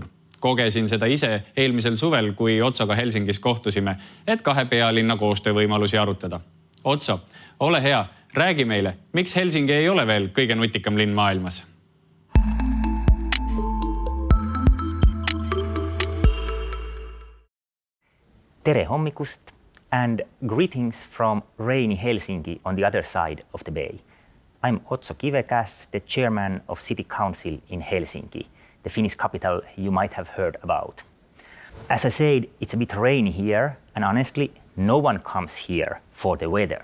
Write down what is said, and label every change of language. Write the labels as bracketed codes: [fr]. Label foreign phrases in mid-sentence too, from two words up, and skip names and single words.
[et] Kogesin seda ise eelmisel suvel, kui Otsoga Helsingis kohtusime, et kahe pealinna koostöövõimalusi arutada. Otso, ole hea, räägi meile, miks Helsingi ei ole veel kõige nutikam linn maailmas? Tere hommikust [en] and greetings from rainy Helsingi on the other side of the bay. I'm Otso Kivekäse, the chairman of City Council in Helsinki, the Finnish capital you might have heard about. As I said, it's a bit rainy here, and honestly, no one comes here for the weather.